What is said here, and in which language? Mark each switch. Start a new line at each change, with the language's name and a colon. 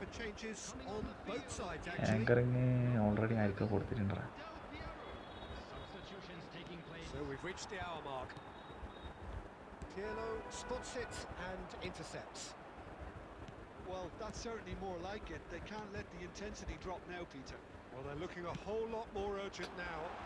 English: for changes on both sides actually.
Malayalam: Anchoring already ആയിരിക്കും കൊടുത്തിട്ടുണ്ടാ.
English: Substitutions taking place. So we've reached the hour mark. Pirlo spots it and intercepts. Well, that's certainly more like it. They can't let the intensity drop now, Peter. Well, they're looking a whole lot more urgent now.